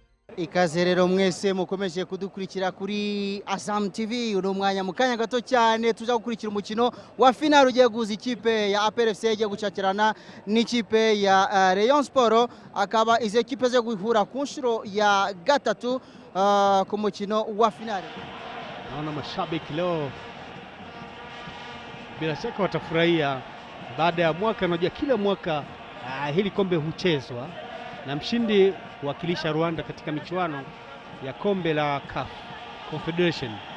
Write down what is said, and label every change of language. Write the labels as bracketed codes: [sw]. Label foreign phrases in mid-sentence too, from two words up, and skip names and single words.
[rw] Ikaze rero mwese mukomeje kudukurikira kuri Azam TV. Uno mwanya mukanya gato cyane tuza gukurikira umukino wa final ugiye guhuza ikipe ya APR FC igiye gucakirana n'ikipe ya Rayon Sport. Akaba izo ekipe zo guhura ku nshuro ya gatatu ku mukino wa final. [sw] Naona mashabiki leo bila shaka watafurahia baada ya mwaka. Unajua kila mwaka hili kombe huchezwa na mshindi kuwakilisha Rwanda katika michuano ya kombe la CAF Confederation.